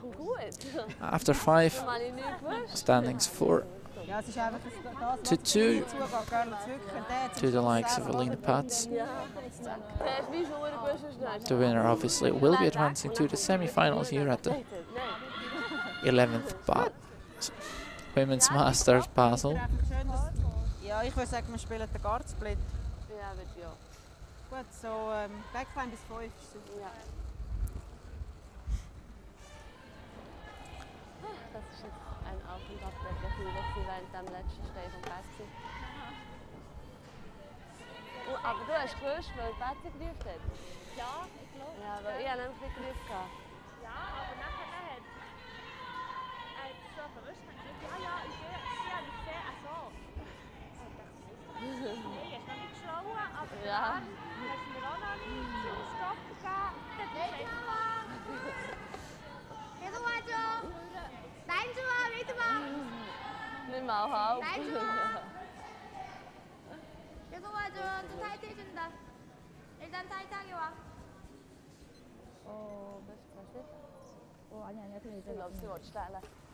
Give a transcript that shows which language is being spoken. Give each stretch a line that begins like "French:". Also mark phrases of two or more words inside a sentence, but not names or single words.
English: After 5, standings 4 to 2 to the likes of Lena Pätz. The winner obviously will be advancing to the semi-finals here at the 11th Women's Masters Basel.
German: Ja, ich würde sagen, wir spielen den Guard-Split. Ja, wird ja. Gut, so Backline bis 5 ist super. Ja. Das ist jetzt ein Auf und Ab der Gefühle während dem letzten Stein von Pätz. Aber du hast gewusst, weil Pätz gerufen hat? Ja, ich glaube. Ja, weil ich habe nämlich nicht gerufen. Ja, aber nachher hat er so verwischt und gesagt, ja, ich sehe, so. Ich dachte, nee, ist noch nicht geschlagen, aber Ja. dann hast du mir auch noch nicht zum Stopp gegeben.
Korean: 계속 와줘. 라인 좋아, 웨이트 봐.
German: Nicht mal halb.
Korean: 라인 좋아. 계속 와줘. 좀 타이트 해준다. 일단 타이트하게 와. 아니야. 그냥
German: Ich glaube, sie will stellen.